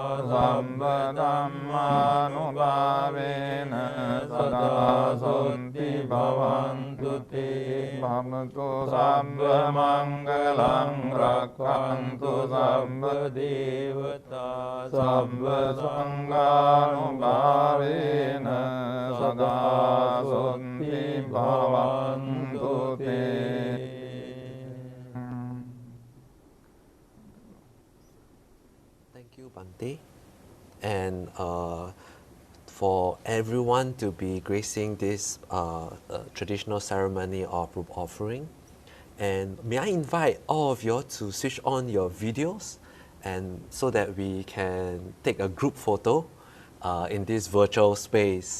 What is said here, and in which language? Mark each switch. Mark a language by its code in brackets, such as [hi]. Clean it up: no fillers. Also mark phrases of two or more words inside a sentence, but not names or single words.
[pi] sabba dhammanubhavena sada santi bhavantu te bhavatu sabba mangalam rakkantu sabba devata sabba sanganubhavena sada sunti bhavantu te. [en] Thank you, Bante. And for everyone to be gracing this traditional ceremony of group offering. And may I invite all of you to switch on your videos and so that we can take a group photo in this virtual space.